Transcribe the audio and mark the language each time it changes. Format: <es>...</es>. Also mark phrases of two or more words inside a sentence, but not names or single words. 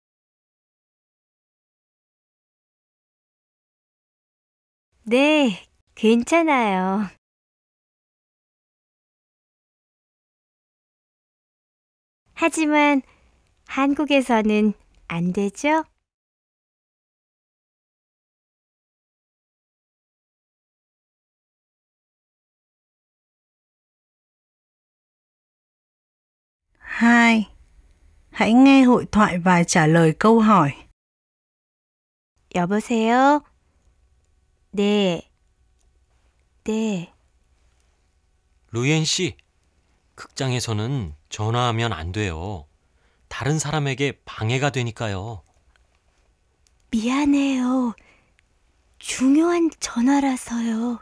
<ko>네, 괜찮아요. 하지만 한국에서는 안 되죠?</ko> <vi>Hai. Hãy nghe hội thoại và trả lời câu hỏi.</vi> <ko>여보세요? 네. 네. 루옌 씨, 극장에서는 전화하면 안 돼요. 다른 사람에게 방해가 되니까요. 미안해요. 중요한 전화라서요.</ko>